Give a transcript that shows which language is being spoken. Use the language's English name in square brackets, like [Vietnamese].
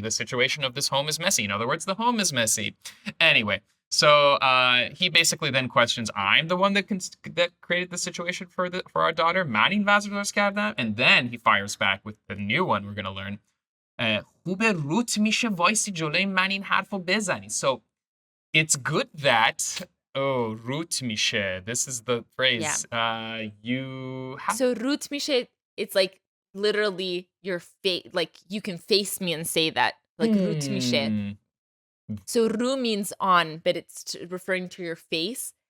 [English] The situation of this home is messy. In other words, the home is messy. Anyway, so he basically then questions, I'm the one that created the situation for our daughter. [Persian] من این وضع درست کردم. [English] And then he fires back with the new one we're going to learn. [Persian] خوبه روت میشه وایسی جلوی من این حرفو بزنی. [English] So it's good that root میشه. This is the phrase. Yeah. You have... So root میشه, it's like literally your face, like you can face me and say that. Like root میشه. So ru means on, but it's referring to your face.